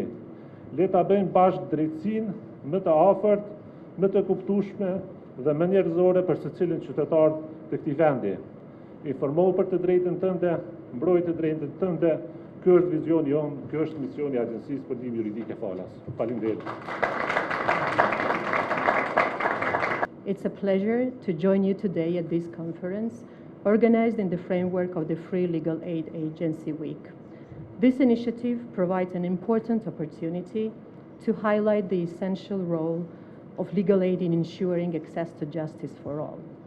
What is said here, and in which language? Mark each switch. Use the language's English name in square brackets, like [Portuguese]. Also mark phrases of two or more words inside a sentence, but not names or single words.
[Albanian] Le ta bëjmë bashkë drejtësinë më të afërt, më të kuptueshme dhe më njerëzore për secilin qytetar të këtij vendi. Informohu për të drejtën tënde, mbroj të drejtën tënde. Ky është vizioni jonë, ky është misioni i Agjencisë për Ndihmë Juridike Falas. Faleminderit. [English] It's a pleasure to join you today at this conference, organized in the framework of the Free Legal Aid Agency Week. This initiative provides an important opportunity to highlight the essential role of legal aid in ensuring access to justice for all.